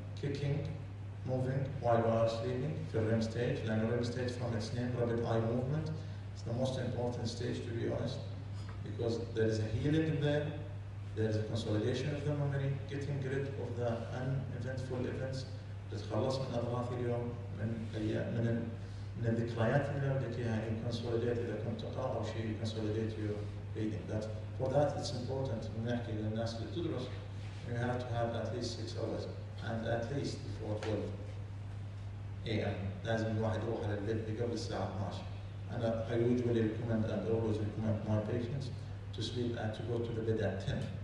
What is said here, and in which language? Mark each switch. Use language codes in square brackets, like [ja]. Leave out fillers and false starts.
[en] Kicking, moving while we are sleeping في REM stage. لأن REM stage from its name, rapid eye movement, it's the most important stage to be honest, because there is a healing there, there is a consolidation of the memory, getting rid of the uneventful events. [ar] تتخلص من أضغاث اليوم من الذكريات اللي بدك إياها. [en] You consolidate [ar] إذا كنت تقرأ أو شيء, [en] you consolidate your reading. That for that it's important [ar] نحكي للناس اللي تدرس [en] you have to have at least 6 hours and at least before 12 AM [ar] لازم الواحد يروح على البيت قبل الساعة 12. [en] أنا I usually recommend and always recommend my patients to sleep and to go to the bed at 10.